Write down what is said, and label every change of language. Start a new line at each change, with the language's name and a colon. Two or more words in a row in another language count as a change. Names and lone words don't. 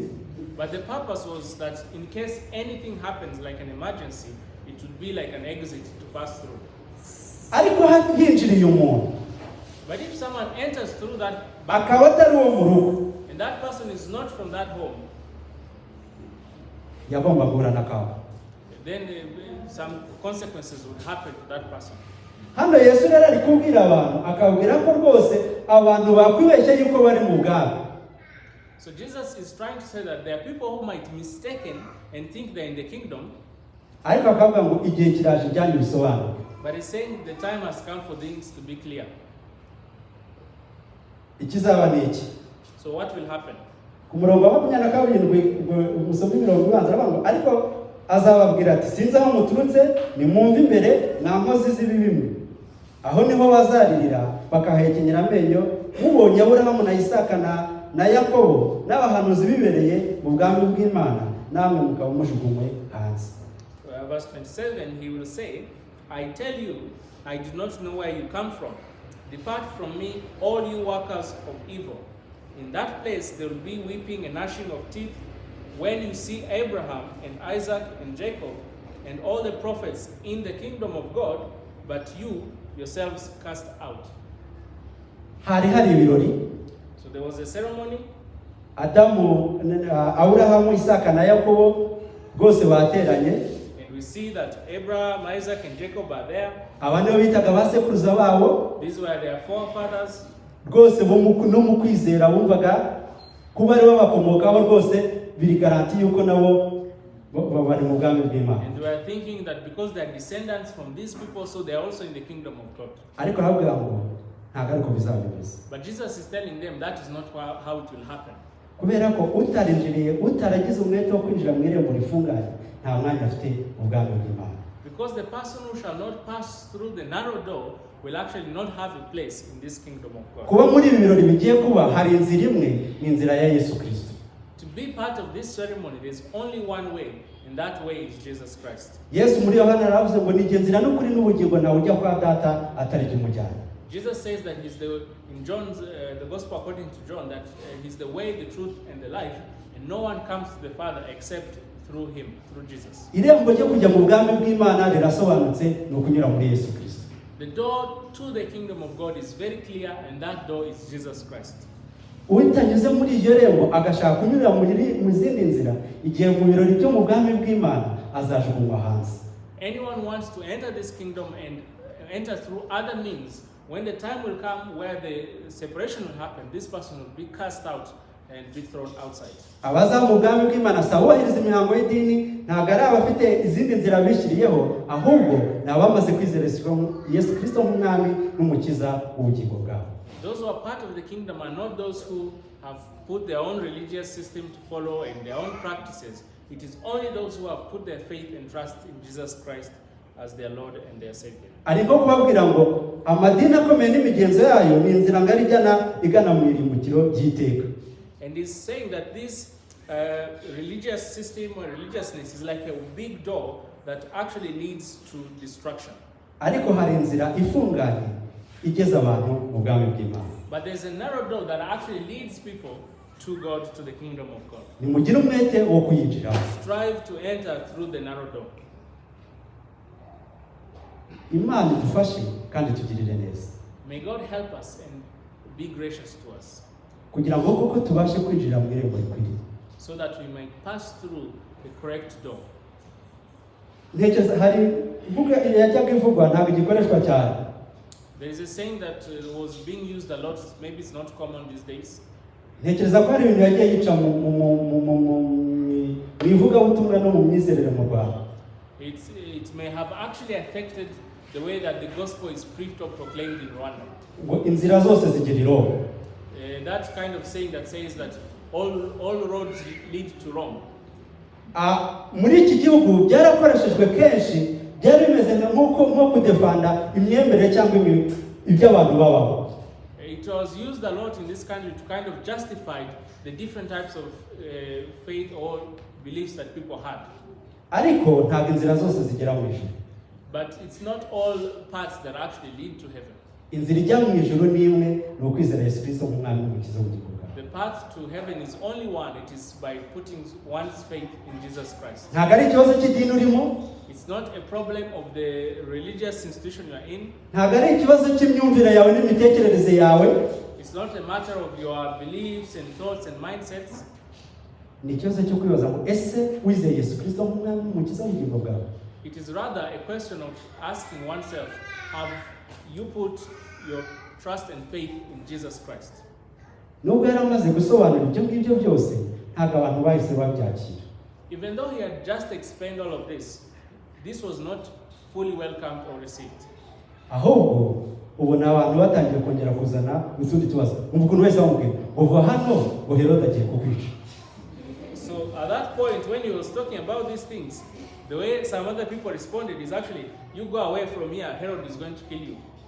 English: But the purpose was that in case anything happens like an emergency, it would be like an exit to pass through.
Kinyarwanda: Ariko hinjiriye umuntu.
English: But if someone enters through that
Kinyarwanda: akaba atari uwo mu rugo,
English: and that person is not from that home,
Kinyarwanda: yagomba guhura n'akaga.
English: Then some consequences would happen to that person.
Kinyarwanda: Hano Yesu rero ari kubwira abantu akabwira ko rwose abantu bakwibeshya yuko bari mu bwami.
English: So Jesus is trying to say that there are people who might be mistaken and think they're in the kingdom.
Kinyarwanda: Ariko akavuga ngo igihe kiraje cyane bisobanura.
English: But he's saying the time has come for things to be clear.
Kinyarwanda: Ikizaba ni iki?
English: So what will happen?
Kinyarwanda: Ku murongo wa 27 umusomyi mirongo ubanza aravuga ariko azababwira ati sinzi aho muturutse nimwumve imbere nta nkozi z'ibibimwe. Aho niho bazaririra bakahekenyera amenyo mubonye Aburahamu na Isaka na Yakobo n'abahanuzi bibereye mu bwami bw'Imana namwe mukaba mujugunywe hanze.
English: Verse 27, he will say, I tell you, I do not know where you come from. Depart from me, all you workers of evil. In that place there will be weeping and gnashing of teeth when you see Abraham and Isaac and Jacob and all the prophets in the kingdom of God, but you yourselves cast out.
Kinyarwanda: hari ibirori.
English: So there was a ceremony.
Kinyarwanda: Adamu, Aburahamu, Isaka na Yakobo rwose bateranye.
English: And we see that Abraham, Isaac and Jacob are there.
Kinyarwanda: Abandi bitaga basekuruza babo.
English: These were their forefathers.
Kinyarwanda: Rwose no mu kwizera bumvaga kuba ari bakomokaho rwose biri garanti yuko nabo bari mu bwami bw'Imana.
English: And they were thinking that because they are descendants from these people, so they are also in the kingdom of God.
Kinyarwanda: Ariko habwa ngo ntago ariko bizabimeze.
English: But Jesus is telling them that is not how it will happen.
Kinyarwanda: Kubera ko utarinjiriye utaragize umwete wo kwinjira mu irembo rifunganye nta mwanya afite mu bwami bw'Imana.
English: Because the person who shall not pass through the narrow door will actually not have a place in this kingdom of God.
Kinyarwanda: Kuba muri ibi birori bigiye kuba hari inzira imwe, ni inzira ya Yesu Kristo.
English: To be part of this ceremony, there's only one way, and that way is Jesus Christ.
Kinyarwanda: Yesu muri Yohana aravuze ngo ni inzira n'ukuri n'ubugingo nawe ujya kwa data atari jumujyana.
English: Jesus says that he's in John's the gospel according to John, that he's the way, the truth, and the life, and no one comes to the Father except through him, through Jesus.
Kinyarwanda: Irembo ryo kujya mu bwami bw'Imana rirasobanutse ni ukunyura muri Yesu Kristo.
English: The door to the kingdom of God is very clear, and that door is Jesus Christ.
Kinyarwanda: Utanyuze muri iryo rembo agashaka kunyura mu zindi nzira, igihe mu birori byo mu bwami bw'Imana azajugunywa hanze.
English: Anyone wants to enter this kingdom and enter through other means, when the time will come where the separation will happen, this person will be cast out and be thrown outside.
Kinyarwanda: Abaza mu bwami bw'Imana sabahiriza imihango y'idini ntago ari abafite izindi nzira bishiriyeho, ahubwo ni abamaze kwizera Yesu Kristo nk'umwami n'umukiza w'ubugingo bwabo.
English: Those who are part of the kingdom are not those who have put their own religious system to follow and their own practices. It is only those who have put their faith and trust in Jesus Christ as their Lord and their Savior.
Kinyarwanda: Ariko kubabwira ngo amadini akomeye n'imigenzo yayo ni inzira ngari igana mu irimbukiro ry'iteka.
English: And he's saying that this religious system or religiousness is like a big door that actually leads to destruction.
Kinyarwanda: Ariko hari inzira ifunganye igeza abantu mu bwami bw'Imana.
English: But there's a narrow door that actually leads people to God, to the kingdom of God.
Kinyarwanda: Nimugire umwete wo kuyinjira.
English: Strive to enter through the narrow door.
Kinyarwanda: Imana idufashe kandi tugirire neza.
English: May God help us and be gracious to us,
Kinyarwanda: kugira ngo koko tubashe kwinjira mu irembo rikwiriye.
English: So that we might pass through the correct door.
Kinyarwanda: Ntekereza hari mvuga yajyaga ivugwa ntabwo igikoreshwa cyane.
English: There is a saying that was being used a lot, maybe it's not common these days.
Kinyarwanda: Ntekereza ko hari ibintu yagiye yica mu ivugabutumwa no mu myizerere mu Rwanda.
English: It may have actually affected the way that the gospel is preached or proclaimed in Rwanda.
Kinyarwanda: Ngo inzira zose zigira Rome.
English: That kind of saying that says that all roads lead to Rome.
Kinyarwanda: Muri iki gihugu byarakoreshejwe kenshi, byari bimeze nko kudefanda imyemerere cyangwa ibyo abantu babaho.
English: It was used a lot in this country to kind of justify the different types of faith or beliefs that people had.
Kinyarwanda: Ariko ntabwo inzira zose zigera mu ijuru.
English: But it's not all paths that actually lead to heaven.
Kinyarwanda: Inzira ijya mu ijuru ni imwe, ni ukwizera Yesu Kristo nk'umwami n'umukiza w'ubugingo bwawe.
English: The path to heaven is only one. It is by putting one's faith in Jesus Christ.
Kinyarwanda: Ntabwo ari ikibazo cy'idini urimo.
English: It's not a problem of the religious institution you are in.
Kinyarwanda: Ntabwo ari ikibazo cy'imyumvire yawe n'imitekerereze yawe.
English: It's not a matter of your beliefs and thoughts and mindsets.
Kinyarwanda: Ni ikibazo cyo kwibaza ngo ese wizeye Yesu Kristo nk'umwami n'umukiza w'ubugingo bwawe.
English: It is rather a question of asking oneself, have you put your trust and faith in Jesus Christ?
Kinyarwanda: Nubwo yaramaze gusobanura ibyo ngibyo byose, ntabwo abantu bahise babyakira.
English: Even though he had just explained all of this, this was not fully welcomed or received.
Kinyarwanda: Ahubwo ubona abantu batangiye kongera kuzana utundi tubazo. Umva ukuntu wese bamubwira uva hano ngo Herode agiye kukwica.
English: So at that point when he was talking about these things, the way some other people responded is actually, you go away from here, Herod is going to kill you.